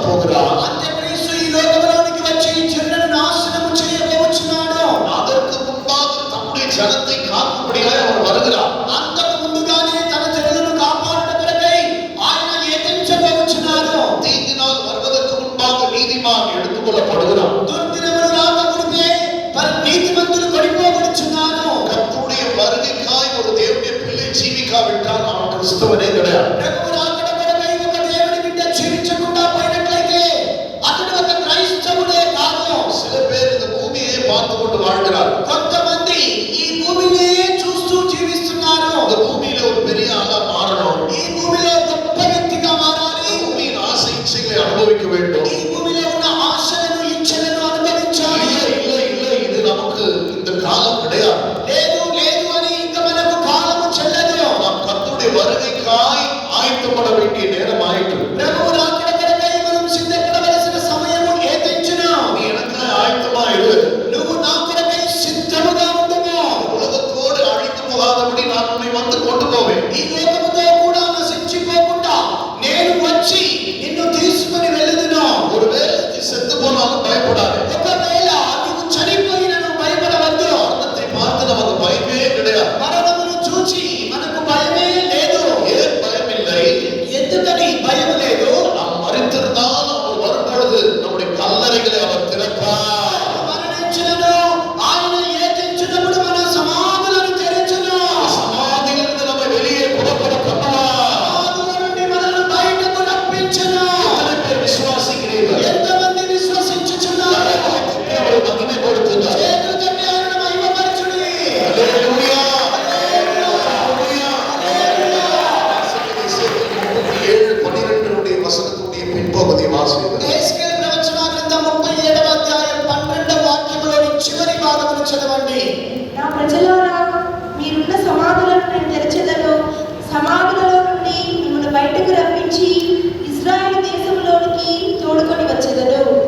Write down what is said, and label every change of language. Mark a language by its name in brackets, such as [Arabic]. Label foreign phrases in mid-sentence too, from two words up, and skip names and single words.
[Tamil] வருகிறார். [Telugu] అంత్యక్రీస్తు ఈ లోకములోనికి వచ్చి జనులను నాశనము చేయబోచున్నాడు. [Tamil] அதற்கு முன்பாக தம்முடைய ஜனத்தை காக்கும்படியாய் அவர் வருகிறார். [Telugu] అంతకు ముందుగానే తన జనులను కాపాడుట కొరకై ఆయన యత్నించబోచున్నాడు. [Tamil] தீங்கினால் வருவதற்கு முன்பாக நீதிமான் எடுத்துக்கொள்ளப்படுகிறார். [Telugu] దుర్దినములు రాక మునిపే నీతిమంతులు కొనిపోబడుచున్నారు. [Tamil] கர்த்தருடைய வருகைக்காய் ஒரு தேவனுடைய பிள்ளை ஜீவிக்காவிட்டால் அவன் கிறிஸ்தவனே கிடையாது. [Telugu] ప్రభువు రాకడ కొరకై ఒక దేవుని బిడ్డ జీవించకుండా పోయినట్లయితే అతడు ఒక క్రైస్తవుడే కాదు. [Tamil] சில பேர் இந்த பூமியை பார்த்து கொண்டு வாழ்கிறார். [Telugu] కొంతమంది ఈ భూమిని చూస్తూ జీవిస్తున్నారు. [Tamil] இந்த பூமியில ஒரு பெரிய ஆளா மாறணும். [Telugu] ఈ భూమిలో గొప్ప వ్యక్తిగా మారాలి. [Tamil] பூமியின் ஆசை இச்சைகளை அனுபவிக்க வேண்டும். [Telugu] ఈ భూమిలో ఉన్న ఆశలను ఇచ్చలను అనుభవించాలి. [Tamil] இல்லை இது நமக்கு இந்த காலம் கிடையாது. [Telugu] లేదు లేదు అని ఇంకా మనకు కాలము చెల్లదు. [Tamil] நாம் கர்த்தருடைய வருகைக்காய் ஆயத்தப்பட வேண்டிய நேரம் ஆயிற்று. [Telugu] ప్రభువు రాకడ కొరకై మనం సిద్ధపడవలసిన సమయము ఏదెంచును. [Tamil] நீ எனக்காய் ஆயத்தமா இரு. [Telugu] నువ్వు నా కొరకై సిద్ధముగా ఉండుము. [Tamil] உலகத்தோடு அழிந்து போகாதபடி நான் உன்னை வந்து கொண்டு போவேன். [Telugu] ఈ లోకముతో కూడా నశించిపోకుండా నేను వచ్చి నిన్ను తీసుకొని వెళ్ళుదును. [Tamil] ஒருவேளை நீ செத்து போனாலும் பயப்படாதே. [Telugu] ఒకవేళ నువ్వు చనిపోయినను భయపడవద్దు. [Tamil] மரணத்தை பார்த்து நமக்கு பயமே கிடையாது. [Telugu] మరణమును చూచి మనకు భయమే లేదు. [Tamil] ஏன் பயம் இல்லை? [Telugu] ఎందుకని భయం లేదు? [Tamil] நாம் மரித்திருந்தால் அவர் வரும்பொழுது நம்முடைய கல்லறைகளை அவர் திறப்பார். [Telugu] మరణించినను ఆయన ఏతించినప్పుడు మన సమాధులను తెరచును. [Tamil] சமாதியிலிருந்து நம்மை வெளியே புறப்பட பண்ணுவார். [Telugu] సమాధుల నుండి మనల్ని బయటకు రప్పించును. [Tamil] எத்தனை பேர் விசுவாசிக்கிறீர்கள்? [Telugu] ఎంతమంది విశ్వసించుచున్నారు? [Tamil] அவரை மகிமைப்படுத்துங்கள். [Telugu] చేతులు తట్టి ఆయనను మహిమపరచుడి. [Tamil] அல்லேலூயா. அல்லேலூயா. எசேக்கியேல் 37:12 வசனத்துடைய பின்பகுதி வாசியுங்கள். [Telugu] యెహెజ్కేలు ప్రవచన గ్రంథం 37వ అధ్యాయం 12వ వాక్యములోని చివరి భాగమును చదవండి. నా ప్రజలారా, మీరున్న సమాధులను నేను తెరచెదను. సమాధులలో నుండి మిమ్మల్ని బయటకు రప్పించి ఇశ్రాయేలు దేశంలోనికి తోడుకొని వచ్చెదను.